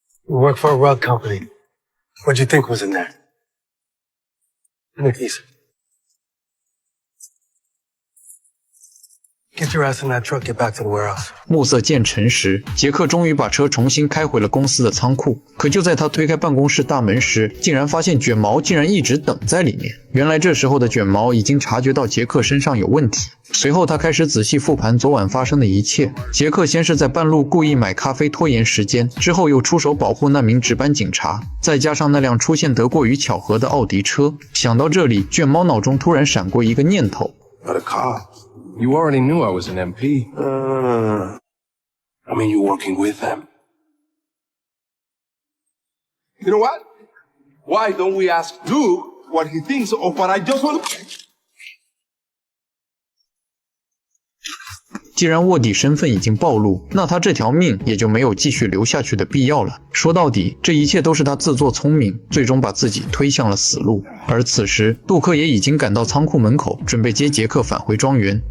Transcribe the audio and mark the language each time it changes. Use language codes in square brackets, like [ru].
[en] We work for a rug company. What'd you think was in there? Nicky's. Get your ass in that truck, get back to the warehouse. [zh] 暮色渐沉时，杰克终于把车重新开回了公司的仓库。可就在他推开办公室大门时，竟然发现卷毛竟然一直等在里面。原来这时候的卷毛已经察觉到杰克身上有问题，随后他开始仔细复盘昨晚发生的一切。杰克先是在半路故意买咖啡拖延时间，之后又出手保护那名值班警察，再加上那辆出现得过于巧合的奥迪车。想到这里，卷毛脑中突然闪过一个念头。 [en] But a cop. You already knew I was an MP. I mean, you working with them. You know what? Why don't we ask Luke what he thinks of what I just want to... [zh] 既然卧底身份已经暴露，那他这条命也就没有继续留下去的必要了。说到底，这一切都是他自作聪明，最终把自己推向了死路。而此时，杜克也已经赶到仓库门口，准备接杰克返回庄园。